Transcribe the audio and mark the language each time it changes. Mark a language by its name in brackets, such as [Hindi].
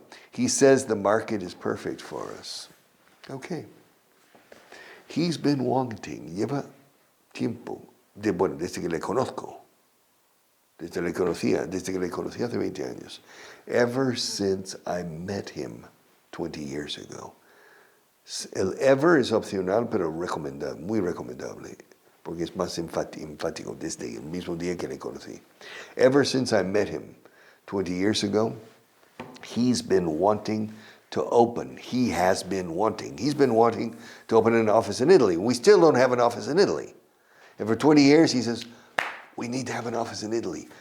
[English] He says the market is perfect for us. Okay. He's been wanting, [Spanish] lleva tiempo, desde que le conozco, desde que le conocí hace 20 años, [English] ever since I met him 20 years ago. [Spanish] El ever es opcional, pero recomendable, muy recomendable, porque es más enfático desde el mismo día que le conocí. [English] Ever since I met him 20 years ago, he's been wanting to open. He's been wanting to open an office in Italy. We still don't have an office in Italy. And for 20 years, he says, we need to have an office in Italy.